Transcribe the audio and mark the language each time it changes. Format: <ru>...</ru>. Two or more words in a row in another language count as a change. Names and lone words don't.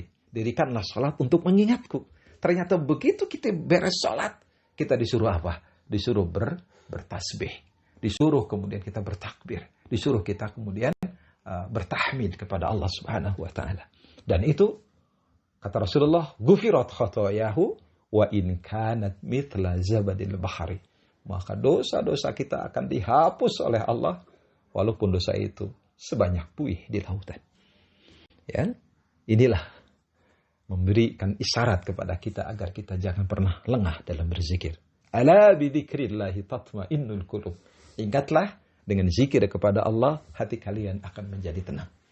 <id>Dirikanlah sholat untuk mengingatku. Ternyata begitu kita beres sholat, kita disuruh apa? Disuruh bertasbih. Disuruh kemudian kita bertakbir. Disuruh kita kemudian bertahmid kepada Allah</id> <ar>سبحانه وتعالى.</ar> <id>Dan itu kata Rasulullah,</id> <ar>غفرت خطاياه وإن كانت مثل زبد البحر.</ar> <id>Maka dosa-dosa kita akan dihapus oleh Allah walaupun dosa itu sebanyak buih di lautan. Ya, inilah memberikan isyarat kepada kita agar kita jangan pernah lengah dalam berzikir.</id> <ar>ألا بذكر الله تطمئن القلوب.</ar> <id>Ingatlah, dengan zikir kepada Allah hati kalian akan menjadi tenang.</id>